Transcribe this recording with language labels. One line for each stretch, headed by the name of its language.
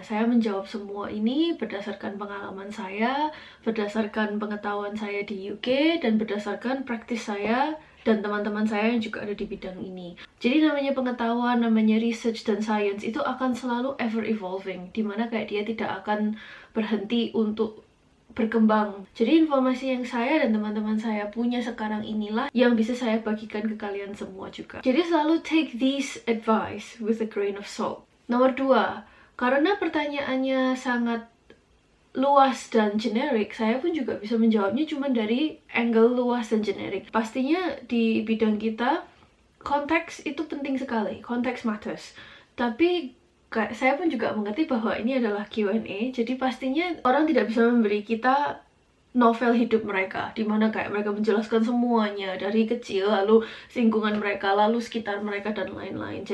Indonesian: Saya menjawab semua ini berdasarkan pengalaman saya, berdasarkan pengetahuan saya di UK, dan berdasarkan praktis saya dan teman-teman saya yang juga ada di bidang ini. Jadi namanya pengetahuan, namanya research dan science itu akan selalu
English: ever evolving,
Indonesian: dimana kayak dia tidak akan berhenti untuk berkembang. Jadi informasi yang saya dan teman-teman saya punya sekarang inilah yang bisa saya bagikan ke kalian semua juga. Jadi selalu
English: take this advice with a grain of salt.
Indonesian: Nomor 2, karena pertanyaannya sangat luas dan generik, saya pun juga bisa menjawabnya cuma dari angle luas dan generik. Pastinya di bidang kita, konteks itu penting sekali, konteks matters. Tapi saya pun juga mengerti bahwa ini adalah Q&A, jadi pastinya orang tidak bisa memberi kita novel hidup mereka, dimana kayak mereka menjelaskan semuanya dari kecil, lalu lingkungan mereka, lalu sekitar mereka, dan lain-lain.